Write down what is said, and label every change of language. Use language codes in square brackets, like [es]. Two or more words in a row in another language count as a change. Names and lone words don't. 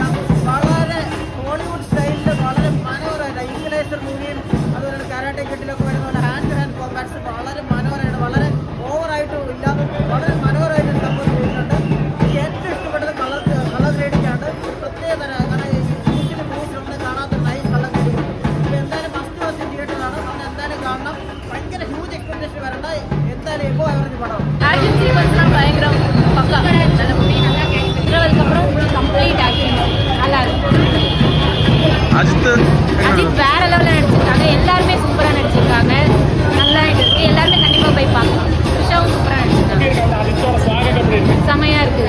[ml] വളരെ ഹോളിവുഡ് സ്റ്റൈലിൽ വളരെ മനോഹരമായിട്ട് [en] English movieയും [ml] അതുപോലെ കാരാട്ടെ കെട്ടിലൊക്കെ വരുന്ന പോലെ [en] hand to hand compacts [ml] വളരെ മനോഹരമായിട്ട്, വളരെ ഓവറായിട്ടും ഇല്ലാതെ വളരെ മനോഹരമായിട്ട് സംഭവം ചെയ്യുന്നുണ്ട്. എനിക്ക് ഏറ്റവും ഇഷ്ടപ്പെട്ടത് [en] colour grading [ml] ആണ്. പ്രത്യേക തരം, കാരണം [en] usually moviesലൊന്നും [ml] കാണാത്ത [en] nice colour grading [ml] ഉണ്ട്. അപ്പോൾ എന്തായാലും [en] must watch theatreആണ്. [ml] നമ്മൾ എന്തായാലും കാണണം. ഭയങ്കര [en] huge expectation [ml] വരണ്ട. എന്തായാലും [en] above average [ml] പടം. [ta] பயங்கர பக்கா நல்ல மூவி. இன்டர்வலுக்கு அப்புறம் [en] full complete acting [ta] நல்லா இருக்கு. அஜித் வேற லெவலில் நடிச்சிருக்காங்க. எல்லாருமே சூப்பராக நடிச்சிருக்காங்க. நல்லா இருக்கு. எல்லாருமே கண்டிப்பாக போய் பார்க்கலாம். த்ரிஷாவும் சூப்பராக நடிச்சிருக்காங்க. செமையாக இருக்குது.